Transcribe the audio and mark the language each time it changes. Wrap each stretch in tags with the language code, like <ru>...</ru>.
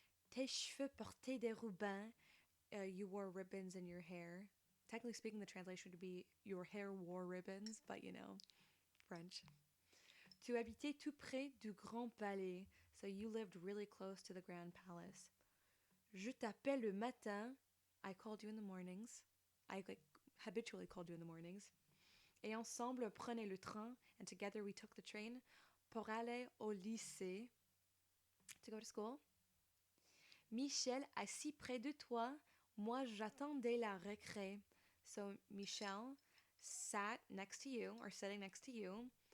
<fr>Tes cheveux portaient des rubans.</fr> <en>You wore ribbons in your hair. Technically speaking, the translation would be your hair wore ribbons, but you know, French.</en> <fr>Tu habitais tout près du Grand Palais,</fr> <en>so you lived really close to the Grand Palace.</en> <fr>Je t'appelle le matin.</fr> <en>I called you in the mornings. I habitually called you in the mornings.</en> <fr>Et ensemble, on prenait le train,</fr> <en>and together we took the train</en> <fr>pour aller au lycée,</fr> <en>to go to school.</en> <fr>Michel, assis près de toi, moi j'attendais la récré.</fr> <en>So Michel sat next to you, or sitting next to you.</en>